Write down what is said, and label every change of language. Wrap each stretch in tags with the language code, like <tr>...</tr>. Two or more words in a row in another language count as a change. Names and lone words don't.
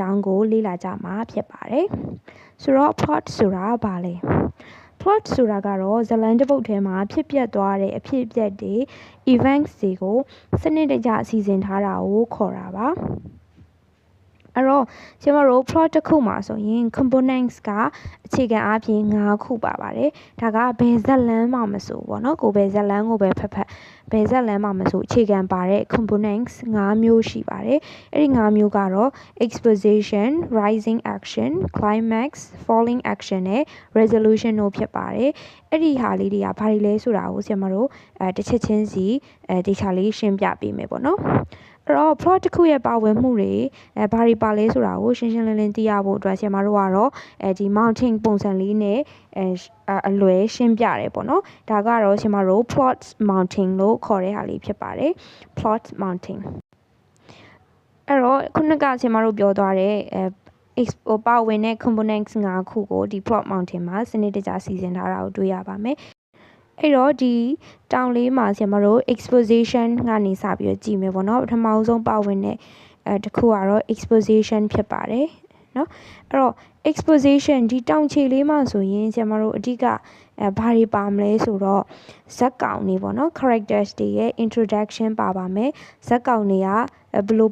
<my>ကြောင်းကိုလေ့လာကြမှာဖြစ်ပါတယ်ဆိုတော့ plot ဆိုတာဘာလဲ plot ဆိုတာကတော့ဇာတ်လမ်းတစ်ပုဒ်ထဲမှာဖြစ်ပျက်သွားတဲ့အဖြစ်အပျက်တွေ events တွေကိုစနစ်တကျစီစဉ်ထားတာကိုခေါ်တာပါအဲ့တော့ကျွန်တော်တို့ plot တစ်ခုမှာဆိုရင် components ကအခြေခံအားဖြင့်5ခုပါပါတယ်ဒါကဘယ်ဇာတ်လမ်းမှမဆိုပေါ့နော်ကိုဘ ယ်ဇာတ်လမ်းကိုပဲဖတ်ဘယ်ဇာတ်လမ်းမှမဆိုအခြေခံပါတဲ့ components 5မျိုးရှိပါတယ်အဲ့ဒီ5မျိုးကတော့</my> <en>exposition rising action climax falling action</en> <my>နဲ့ resolution တို့ဖြစ်ပါတယ်အဲ့ဒီဟာလေးတွေကဘာတွေလဲဆိုတာကိုဆရာမတို့တစ်ချက်ချင်းစီတေချာလေးရှင်းပြပေးမယ်ပေါ့နော်အဲ့တော့ plot တစ်ခုရဲ့ပါဝင်မှုတွေဘာတွေပါလဲဆိုတာကိုရှင်းရှင်းလင်းလင်း သိရဖို့အတွက်ဆရာမတို့ကတော့ဒီ mounting ပုံစံလေးနဲ့အလွယ်ရှင်းပြတယ်ပေါ့နော်ဒါကတော့ဆရာမတို့</my> <en>plot mounting</en> <my>လို့ခေါ်တဲ့ဟာလေးဖြစ်ပါတယ်</my> <en>plot mounting</en> <my>အဲ့တော့ခုနကဆရာမတို့ပြောသွားတဲ့ပါဝင်တဲ့ components 5ခုကိုဒီ</my> <en>plot mounting</en> <my>မှာစနစ်တကျ စီစဉ်ထားတာကိုတွေ့ရပါမယ်အဲ့တော့ဒီတောင်လေးမှာဆရာမတို့ exposition ကနေစပြီးတော့ကြည့်မယ်ပေါ့နော်ပထမဆုံးပါဝင်တဲ့တစ်ခုကတော့ exposition ဖြစ်ပါတယ်เนาะအဲ့တော့ exposition ဒီတောင်ခြေ လေးမှာဆိုရင်ဆရာမတို့အဓိကဘာတွေပါမလဲဆိုတော့ဇက်ကောင်တွေပေါ့နော် characters တွေရဲ့ introduction ပါပါမယ်ဇက်ကောင်တွေကဘလို့</my>